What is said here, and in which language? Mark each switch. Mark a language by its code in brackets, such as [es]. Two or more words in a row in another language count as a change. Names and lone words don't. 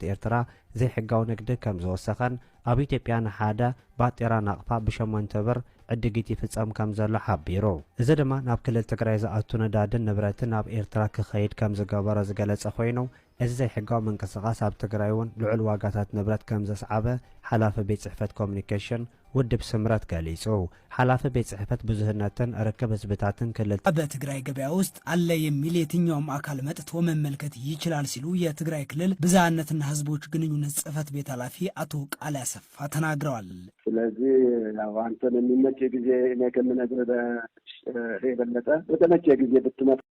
[ti] ኤርትራ ዘይሕጋዊ ንግዲ ከም ዝወሰኸን ኣብ ኢትዮጵያ ንሓደ ባጤራ ናቕፋ ብ8 ብር ዕድጊት ይፍጸም ከም ዘሎ ሓቢሩ እዚ ድማ ናብ ክልል ትግራይ ዝኣቱ ነዳድን ንብረትን ናብ ኤርትራ ክኸይድ ከም ዝገበሮ ዝገለጸ ኮይኑ እዚ ዘይሕጋዊ ምንቅስቓስ ኣብ ትግራይ እውን ልዑል ዋጋታት ንብረት ከም ዘስዓበ ሓላፊ ቤት ጽሕፈት ኮሚኒኬሽን ውድብ ስምረት ገሊጹ ሓላፊ ቤት ጽሕፈት ብዙሕነትን ርክብ ህዝብታትን ክልል [am] በትግራይ ገበያ ውስጥ አለ የሚል የትኛውም አካል መጥቶ መመልከት ይችላል ሲሉ የትግራይ ክልል ብዝሃነትና ህዝቦች ግንኙነት ጽሕፈት ቤት ኃላፊ አቶ ቃል ያሰፋ ተናግረዋል። ስለዚህ አንተን የሚመች ጊዜ እኔ ከምነግርህ የበለጠ በተመቸ ጊዜ ብትመጣ